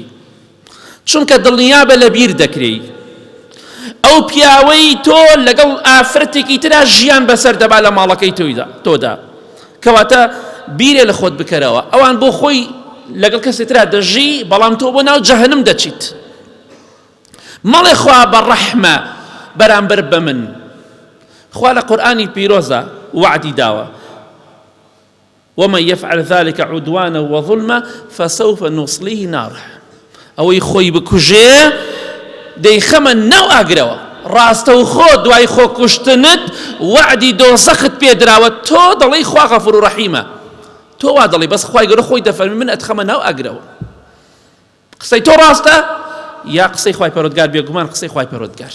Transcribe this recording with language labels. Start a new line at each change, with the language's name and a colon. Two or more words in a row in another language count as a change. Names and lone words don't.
Central Kurdish: چونکە دڵنیابە لە بیر دەکرێی. ئەو پیاوەی تۆ لەگەڵ ئافرەتێکی ترا ژیان بەسەر دەبا لە ماڵەکەی تۆدا، کەواتە بیرێ لە خۆت بکەرەوە. ئەوان بۆ خۆی لەگەڵ کەسێک ترا دەژی، بەڵام تۆ بۆ ناو جەهەنم دەچیت. مەڵێ خوا بەڕەحمە بەرامبەر بە من. خوا لە قورئانی پیرۆزە وعدی داوە:
Arabic: ومن يفعل ذلك عدوانا وظلما فسوف نصليه نارا.
Central Kurdish: ئەوەی خۆی بکوژێ دەیخەمە ناو ئاگرەوە. ڕاستەوخۆ دوای خۆکوشتنت وعدی دۆزەخت پێدراوە، تۆ دەڵێی خوا غەفور و ڕەحیمە، تۆ وا دەڵێ، بەس خوای گەورە خۆی دەفەرمی من ئەتخەمە ناو ئاگرەوە. قسەی تۆ ڕاستە یا قسەی خوای پەروەردگار بێگومان قسەی خوای پەروەردگار.